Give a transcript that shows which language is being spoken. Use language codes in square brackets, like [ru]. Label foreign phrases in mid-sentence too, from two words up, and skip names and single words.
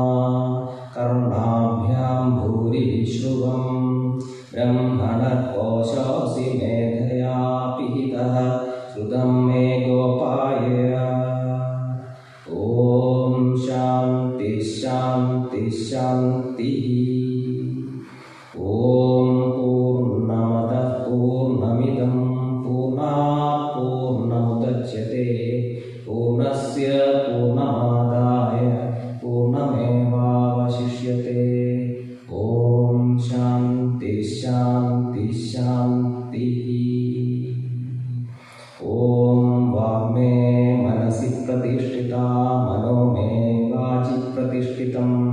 [sa] കർണാഭ്യാം ഭൂരി വിശ്രുവം ബ്രഹ്മണകോശോऽസി മേധയാ പിഹിതഃ ശ്രുതം മേ ഗോപായ. ഓം ശാന്തി ശാന്തി ശാന്തി. ഓം പൂർണ്ണമദഃ പൂർണ്ണമിദം പൂർണ്ണാത് പൂർണ്ണമുദച്യത്തെ പൂർണ്ണസ്യ പൂർണ്ണമാദായ പൂർണ്ണമേവാവശിഷ്യത്തെ. ഓം ശാന്തി ശാന്തി ശാന്തി. ഓം വാഗ്മേ മനസി പ്രതിഷ്ഠിതാ മനോ മേ വാചി പ്രതിഷ്ഠിതം.